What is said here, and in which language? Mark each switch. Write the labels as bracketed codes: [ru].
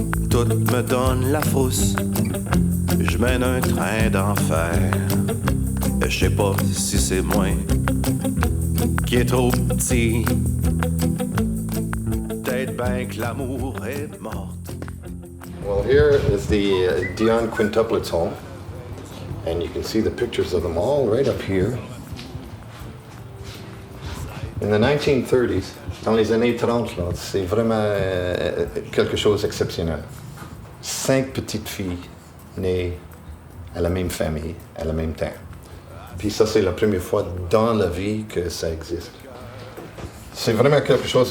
[fr] Tout me donne la frousse, je mène un train d'enfer. Je sais pas si c'est moi qui est trop petit. Peut-être bien que l'amour est morte. [en] Well, here is the Dion quintuplets home, and you can see the pictures of them all right up here. In the 1930s, [fr] dans les années 30, là, c'est vraiment quelque chose d'exceptionnel. 5 petites filles nées à la même famille, à la même temps. Puis ça, c'est la première fois dans la vie que ça existe. C'est vraiment quelque chose.